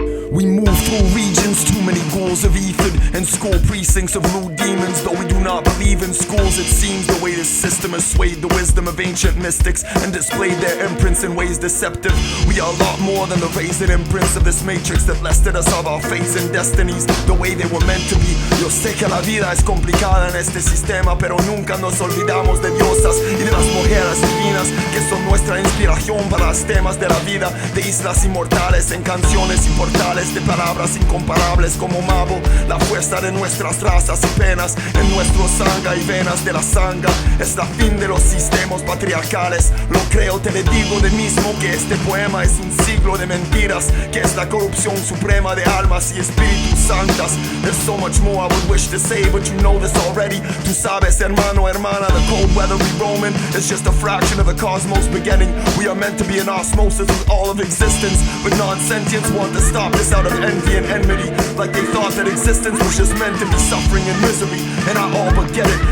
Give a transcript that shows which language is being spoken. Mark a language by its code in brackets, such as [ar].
[en] We move through regions, too many ghouls of Ethan, and school precincts of rude demons. Though we do not believe in schools, it seems the way this system has swayed the wisdom of ancient mystics and displayed their imprints in ways deceptive. We are a lot more than the rays and imprints of this matrix that lested us of our fates and destinies the way they were meant to be. [es] Yo sé que la vida es complicada en este sistema, pero nunca nos olvidamos de diosas y de las mujeres divinas que son nuestra inspiración para los temas de la vida, de islas inmortales en canciones y portales de palabras incomparables como Mabo, la fuerza de nuestras razas y penas en nuestro sangre y venas de la sangre. Es la fin de los sistemas patriarcales. Lo creo, te le digo de mismo que este poema es un siglo de mentiras, que es la corrupción suprema de almas y espíritus santas. [en] There's so much more I would wish to say, but you know this already. [es] Tú sabes, hermano, hermana, [en] the cold weather we roaming is just a fraction of the cosmos beginning. We are meant to be in osmosis with all of existence, but non-sentients want to stop this out of envy and enmity, like they thought that existence was just meant to be suffering and misery. And I all but get it.